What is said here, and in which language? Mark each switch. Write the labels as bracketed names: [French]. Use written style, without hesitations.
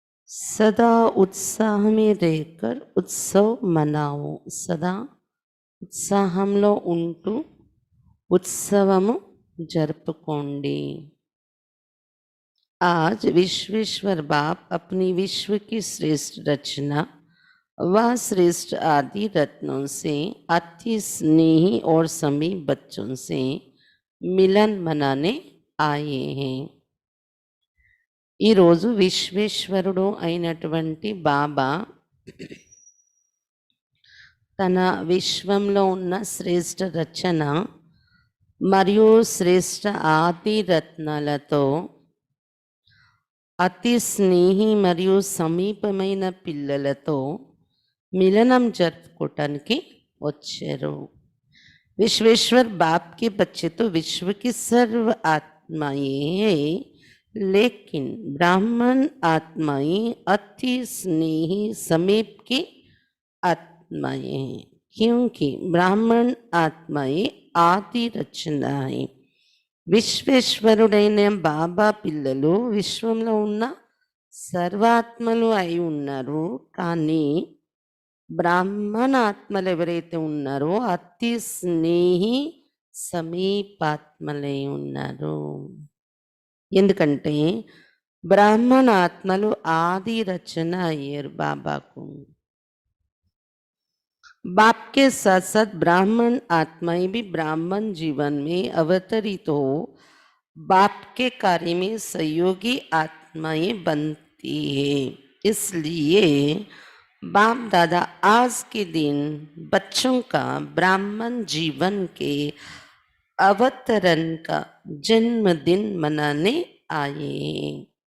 [Hindi] सदा उत्साह में रहकर उत्सव मनाओ. [Telugu] सदा ఉత్సాహంలో ఉంటూ ఉత్సవము జరుపుకోండి. [Hindi] आज विश्वेश्वर बाप अपनी विश्व की श्रेष्ठ रचना व श्रेष्ठ आदि रत्नों से अति स्नेही और समीप बच्चों से मिलन मनाने आए हैं. [Telugu] ఈ రోజు విశ్వేశ్వరుడు అయినటువంటి బాబా తన విశ్వంలో ఉన్న శ్రేష్ఠ రచన మరియు శ్రేష్ఠ ఆది రత్నాలతో అతి స్నేహి మరియు సమీపమైన పిల్లలతో మిలనం జరుపుకోవటానికి వచ్చారు. [Hindi] विश्वेश्वर बाप के बच्चे तो विश्व की सर्व आत्माएं हैं, लेकिन ब्राह्मण आत्माएं अति स्नेही समीप की आत्माएं हैं, क्योंकि ब्राह्मण आत्माएं आदि रचना है. [Telugu] విశ్వేశ్వరుడైన బాబా పిల్లలు విశ్వంలో ఉన్న సర్వాత్మలు అయి ఉన్నారు. కానీ బ్రాహ్మణ ఆత్మలు ఎవరైతే ఉన్నారో అతి స్నేహి సమీపాత్మలై ఉన్నారు. ఎందుకంటే బ్రాహ్మణ ఆత్మలు ఆది రచన అయ్యారు బాబాకు. [Hindi] बाप के साथ साथ ब्राह्मण आत्माएं भी ब्राह्मण जीवन में अवतरित हो बाप के कार्य में सहयोगी आत्माएं बनती है. इसलिए बाप दादा आज के दिन बच्चों का ब्राह्मण जीवन के अवतरण का जन्मदिन मनाने आए.